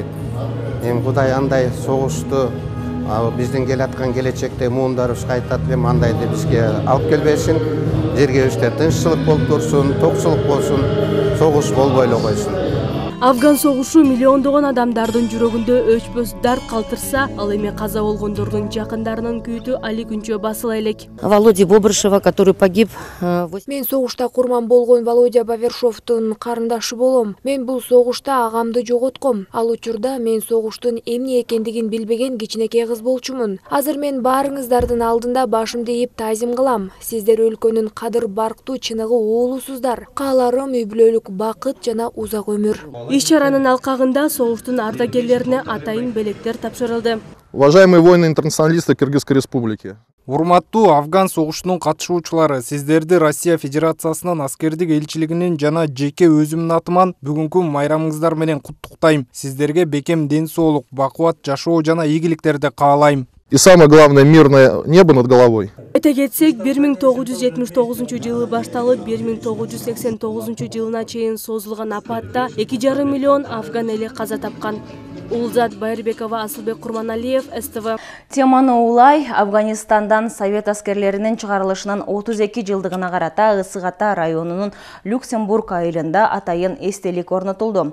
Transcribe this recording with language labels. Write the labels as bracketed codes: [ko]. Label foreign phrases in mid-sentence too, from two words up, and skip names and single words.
[ky] Эми Кудай андай согушту биздин келаткан келечекте муундарыбыз кайтат эле андайды бизге алып келбесин. Жергебизде тынччылык болуп турсун, токчулук болсун, согуш болбой эле койсун. Афган согушу миллиондогон адамдардын жүрөгүндө өчпөс дарт калтырса, ал эми каза болгондордун жакындарынын күйүтү али күнчө басыла элек. [ru] Володя Бобрышева, который погиб. [ky] Мен согушта курман болгон Володя Бавершовдун карындашы болом. Мен бул согушта агамды жоготком. Ал учурда мен согуштун эмне экендигин билбеген кичинекей кыз болчумун. Азыр мен баарыңыздардын алдында башымды ийип тазим кылам. Сиздер өлкөнүн кадыр барктуу чыныгы уулусуздар. Кааларым үй бүлөлүк бакыт жана узак өмүр. Иш-чаранын алкагында согуштун ардагерлерине атайын белектер тапшырылды. [ru] Уважаемые воины-интернационалисты Кыргызской республики. [ky] Урматтуу Афган согушунун катышуучулары, сиздерди Россия Федерациясынын аскердик элчилигинин жана жеке өзүмдүн атыман бүгүнкү майрамыңыздар менен куттуктайм. Сиздерге бекем ден соолук, бакубат жашоо жана ийгиликтерди каалайм. [ru] И самое главное, мирное небо над головой. [ky] Айта кетсек, 1979-жылы башталып 1989 жылына чейин созулган апатта 2,5 миллион афган эли каза тапкан. Улзат Байырбекова, Асылбек Курманалиев, СТВ. Теманы улай, Афганистандан совет аскерлеринин чыгарылышынан 32 жылдыгына карата Ысык Ата районунун Люксембург айылында атайын эстелик орнотулду.